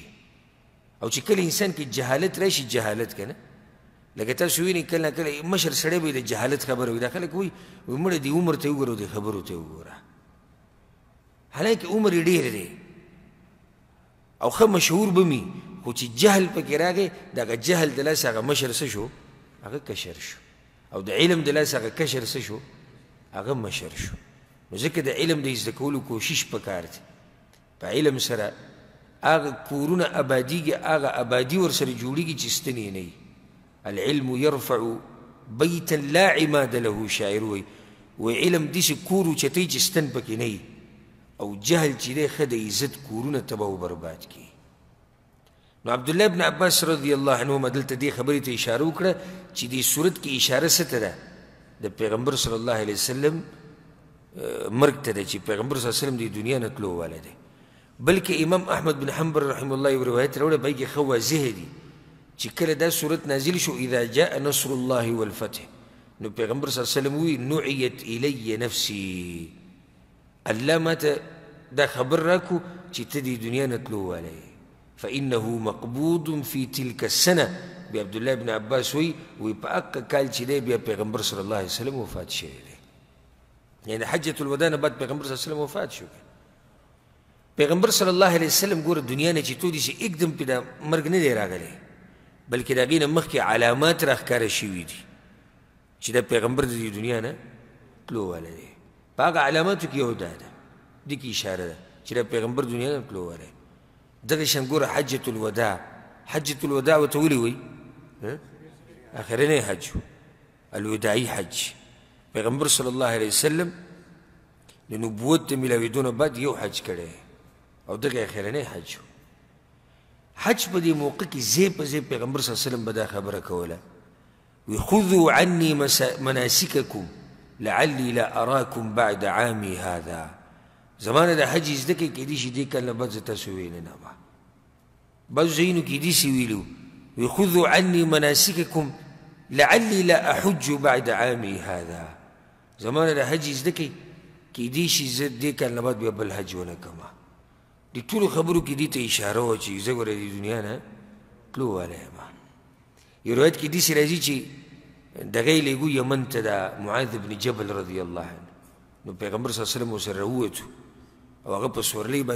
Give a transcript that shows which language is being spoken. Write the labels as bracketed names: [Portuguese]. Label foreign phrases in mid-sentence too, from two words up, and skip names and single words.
[Pashto] او چې کله انسان کې جهالت راشي جهالت که نه لکه تاسو وینئ کله نه کله مشر سړی به د جهالت خبره وي دا خلک وایي مړه دې عمر ته وګوره او دې خبرو ته وګوره حالانکه عمر یې ډېر دی او ښه مشهور به وي خو چې جهل پکې راغی دغه جهل د لاسه هغه مشر څه شو هغه کشر شو او د علم د لاسه هغه کشر څه شو هغه مشر شو. نو ځکه د علم د زده کولو کوشش پکار دی په علم سره هغه کورونه ابادیږي هغه ابادي ورسره جوړېږي چې ستنې نه وي. [Arabic] العلم يرفع بیتا لا عماد له [Pashto] شاعر وایي علم داسې کور اوچتوي چې ستن پکې نه وي او جهل چې دی ښه د عزت کورونه تباه و برباد کړي. نو عبدالله ابن عباس [Arabic] رضی الله عنهما [Pashto] دلته دې خبرې ته اشاره وکړه چې دې صورت کې اشاره څه ته ده د پیغمبر [Arabic] صلی الله علیه وسلم [Pashto] مرګ ته ده چې پیغمبر [Arabic] صلی الله علیه وسلم [Pashto] د دنیا نه تلو والی دی. بلکې امام احمد بن حنبل [Arabic] رحمه الله [Pashto] یو روایت راوړی په هغې کې ښه واضح دي چې کله دا صورت نازل شو [Arabic] اذا جاء نصر الله والفتح [Pashto] نو پیغمبر [Arabic] صلی الله علیه وسلم [Pashto] وی [Arabic] نعیت الی نفسی [Pashto] الله ماته دا خبر راکو چې ته دې دنیا نه تلو والی [Arabic] فانه مقبوض في تلك السنه [Pashto] بیا عبدالله ابن عباس وی په هغه کال چې دی بیا پیغمبر [Arabic] صلی الله علیه وسلم [Pashto] وفات شوی دی یعنی حجة الوداع نه بعد پیغمبر [Arabic] صلی الله علیه وسلم [Pashto] وفات شو. پیغمبر [Arabic] صلی الله علیه وسلم [Pashto] ګوره دنیا نه چې تودي شي एकदम پې دا مرګ نه دی راغلی بلکې د هغې نه مخکې علامات راښکاره شوي دي چې دا پیغمبر د دې دنیا نه تلو والی دی. په هغه علاماتو کې یو دا ده دې کې اشاره ده چې دا پیغمبر دنیا نه تلو والی دغه شان ګوره حجة الوداع حجة الوداع ورته ولې وایي اخرنی حج الوداعي حج پیغمبر [Arabic] صلی الله علیه وسلم [Pashto] د نبوت د میلاوېدو نه بعد یو حج کړی او دغه اخرنی حج حج په دې موقع کې ځای په ځای پیغمبر [Arabic] صلی الله علیه وسلم [Pashto] به دا خبره کوله وی [Arabic] خذوا عني مناسککم لعلی لا اراکم بعد عامی هذا [Pashto] زمانه د حج زده کړئ کیدای شي دې کال نه بعد زه تاسو وینې نه به بعضو ځایونو کې داسې ویلي وی [Arabic] خذوا عني مناسککم لعلی لا احج بعد عامی هذا [Pashto] زمانه د حج زده کړئ کیدای شي زه دې کال نه بعد بیا بل حج ونه کړمه دې ټولو خبرو کې دې ته اشاره وه چې زه ګوره د دنیا نه تلو والی یم. یو روایت کې داسې راځي چې دغه یې لېږو یمن ته د معاذ بن جبل [Arabic] رضی الله عنه [Pashto] نو پیغمبر [Arabic] صلی الله علیه وسلم [Pashto] ورسره راووتو او هغه په سورلۍ باندې